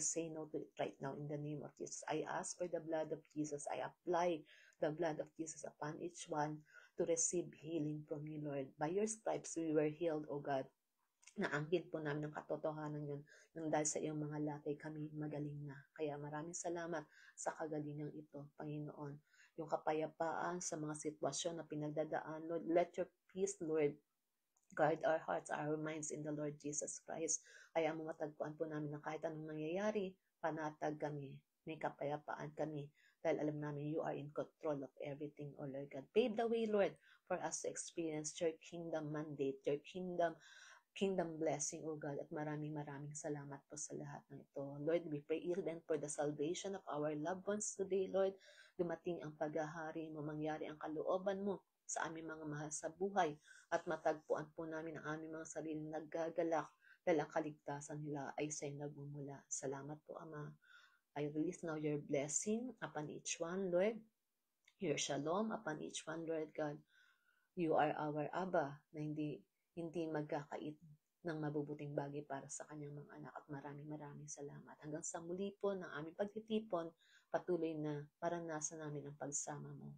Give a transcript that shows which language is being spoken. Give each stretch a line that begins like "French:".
English: We say no to it right now in the name of Jesus. I ask for the blood of Jesus. I apply the blood of Jesus upon each one to receive healing from you, Lord. By your stripes, we were healed, O God.
Filipino: Naangkin po namin ng katotohanan yun nang dahil sa iyong mga latay kami magaling na. Kaya maraming salamat sa kagalingang ito, Panginoon. Yung kapayapaan sa mga sitwasyon na pinagdadaan,
English: Lord, let your peace, Lord, guard our hearts, our minds in the Lord Jesus Christ.
Filipino: Kaya matagpuan po namin na kahit anong nangyayari, panatag kami, may kapayapaan kami, dahil alam namin
English: you are in control of everything, O Lord God. Pave the way, Lord, for us to experience your kingdom mandate, your kingdom blessing, O God,
Filipino: at maraming salamat po sa lahat ng ito.
English: Lord, we pray even for the salvation of our loved ones today, Lord.
Filipino: Dumating ang paghahari mo, mangyari ang kalooban mo sa aming mga mahal sa buhay, at matagpuan po namin ang aming mga sarili naggagalak dahil ang kaligtasan nila ay sa'yo nagmumula. Salamat po, Ama.
English: I release now your blessing upon each one, Lord. Your shalom upon each one, Lord God. You are our Abba
Filipino: na hindi magkakait ng mabubuting bagay para sa kanyang mga anak, at maraming salamat. Hanggang sa muli po ng aming pagtitipon, patuloy na maranasan namin ang pagsama mo.